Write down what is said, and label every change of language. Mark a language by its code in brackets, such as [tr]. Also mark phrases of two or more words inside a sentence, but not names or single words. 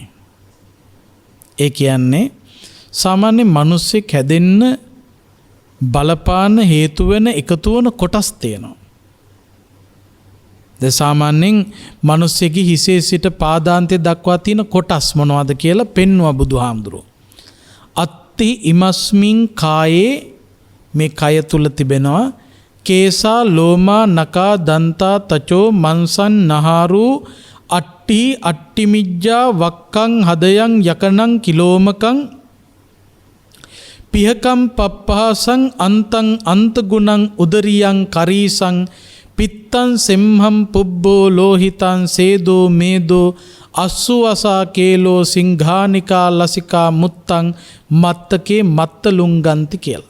[si] ඒ කියන්නේ සාමාන්‍ය මිනිස්සෙක් හැදෙන්න බලපාන හේතු වෙන එකතු වෙන කොටස් තියෙනවා. ද සාමාන්‍යයෙන් මිනිස්සෙගේ හිසේ සිට පාදාන්තය දක්වා තියෙන කොටස් මොනවද කියලා පෙන්වුවා බුදුහාමුදුරුවෝ. [pi] අත්ති ඉමස්මින් කායේ [si] මේ කය තුල තිබෙනවා [pi] කේසා ලෝමා නකා දන්තා තචෝ මන්සන් නහාරු අට්ටි අට්ටිමිජ්ජා වක්කං හදයන් යකනං කිලෝමකං පිහකම් පප්පහසං අන්තං අන්තගුණං උදරියං කරීසං පිත්තං සෙම්හම් පුබ්බෝ ලෝහිතං සේදෝ මේදෝ අස්සුවසා කේලෝ සිංඝානිකා ලසිකා මුත්තං මත්තකේ මත්තලුංගන්ති කියලා.